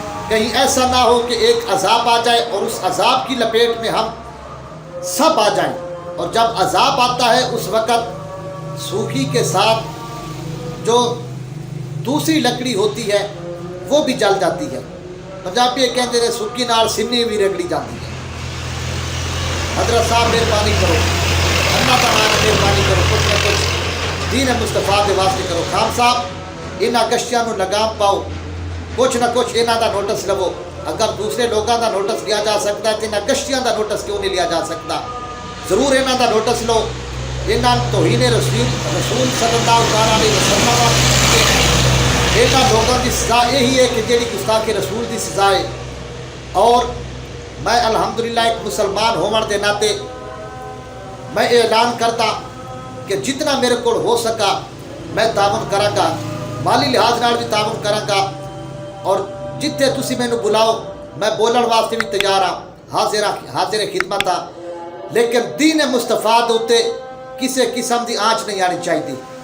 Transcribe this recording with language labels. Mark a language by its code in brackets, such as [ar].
[ur] کہیں ایسا نہ ہو کہ ایک عذاب آ جائے اور اس عذاب کی لپیٹ میں ہم سب آ جائیں، اور جب عذاب آتا ہے اس وقت سوکھی کے ساتھ جو دوسری لکڑی ہوتی ہے وہ بھی جل جاتی ہے. [pa] پنجابی یہ کہتے ہیں سوکھی نال سنی بھی رگڑی جاتی ہے. [ur] حضرت صاحب مہربانی کرو، اللہ تعالیٰ نے مہربانی کرو، کچھ نہ کچھ دین مصطفیٰ کے واسطے کرو. [pa] خان صاحب انہاں گشتیاں نو لگام پاؤ، کچھ نہ کچھ انہاں دا نوٹس لو. اگر دوسرے لوگوں دا نوٹس لیا جا سکتا ہے تو انہاں گشتیاں دا نوٹس کیوں نہیں لیا جا سکتا؟ ضرور انہاں دا نوٹس لو. [ur] انہاں توہین رسول صلی اللہ علیہ وسلم انہاں لوگوں کی سزا یہی ہے کہ جیڑی گستاخ رسول دی سزا ہے. [pa] اور میں الحمدللہ ایک مسلمان ہون دے ناتے [ur] میں اعلان کرتا کہ جتنا میرے کو ہو سکا [pa] میں تعاون کراں گا، مالی لحاظ نال بھی تعاون کراں گا، اور جتنے تسی مینوں بلاؤ میں بولن واسطے بھی تیار ہاں، حاضر خدمت ہاں. لیکن دین مصطفیٰ دے اوتے کسی قسم دی آنچ نہیں آنی چاہیے.